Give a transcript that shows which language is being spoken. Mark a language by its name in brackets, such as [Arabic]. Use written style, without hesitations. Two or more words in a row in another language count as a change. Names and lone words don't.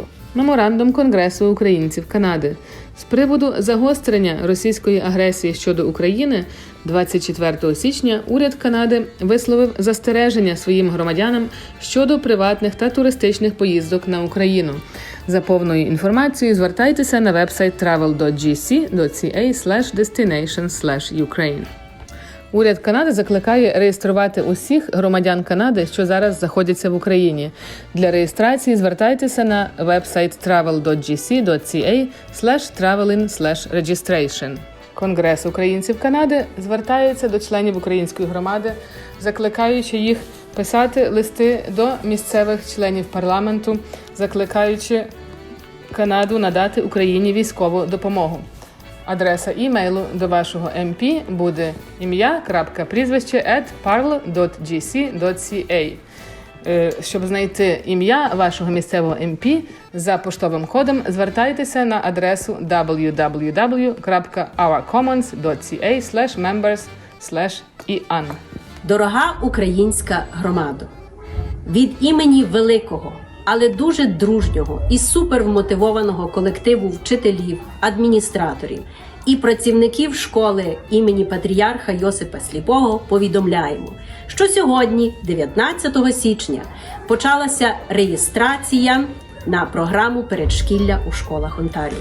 [Ukrainian] Меморандум Конгресу українців Канади. З приводу загострення російської агресії щодо України 24 січня уряд Канади висловив застереження своїм громадянам щодо приватних та туристичних поїздок на Україну. За повною інформацією звертайтеся на вебсайт travel.gc.ca/destination/Ukraine. Уряд Канади закликає реєструвати усіх громадян Канади, що зараз знаходяться в Україні. Для реєстрації звертайтеся на вебсайт travel.gc.ca/traveling/registration. Конгрес українців Канади звертається до членів української громади, закликаючи їх писати листи до місцевих членів парламенту, закликаючи Канаду надати Україні військову допомогу. Адреса імейлу до вашого МП буде ім'я.прізвище@parl.gc.ca. Щоб знайти ім'я вашого місцевого МП за поштовим кодом, звертайтеся на адресу www.ourcommons.ca/members/ian. Дорога українська громадо, від імені великого, але дуже дружнього і супервмотивованого колективу вчителів, адміністраторів і працівників школи імені Патріарха Йосипа Сліпого повідомляємо, що сьогодні, 19 січня, почалася реєстрація на програму передшкілля у школах Онтаріо.